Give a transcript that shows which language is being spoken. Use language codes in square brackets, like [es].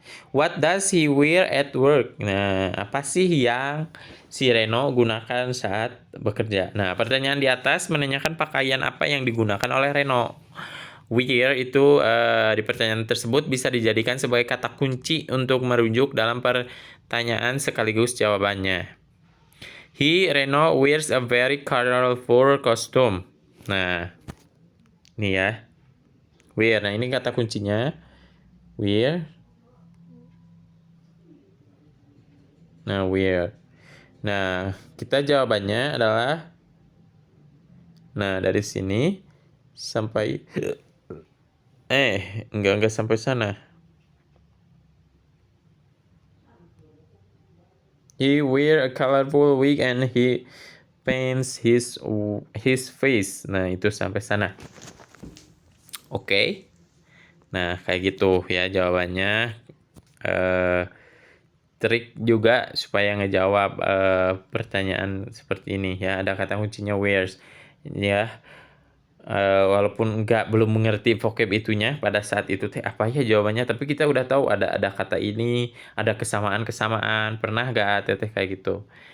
[en] What does he wear at work? [id] Nah, apa sih yang si Reno gunakan saat bekerja? Nah, pertanyaan di atas menanyakan pakaian apa yang digunakan oleh Reno. Wear itu di pertanyaan tersebut bisa dijadikan sebagai kata kunci untuk merujuk dalam pertanyaan sekaligus jawabannya. [en] Reno wears a very colorful costume. [id] Nah, ini ya. Wear. Nah, ini kata kuncinya. Wear. Nah, wear. Nah, kita jawabannya adalah dari sini sampai enggak sampai sana. [en] He wear a colorful wig and he paints his face. [id] Nah, itu sampai sana. Oke. Nah, kayak gitu ya jawabannya. Trik juga supaya ngejawab pertanyaan seperti ini ya. Ada kata kuncinya wears ya. Walaupun belum mengerti vocab itunya pada saat itu apa ya jawabannya, tapi kita udah tahu ada kata ini, ada kesamaan pernah gak kayak gitu.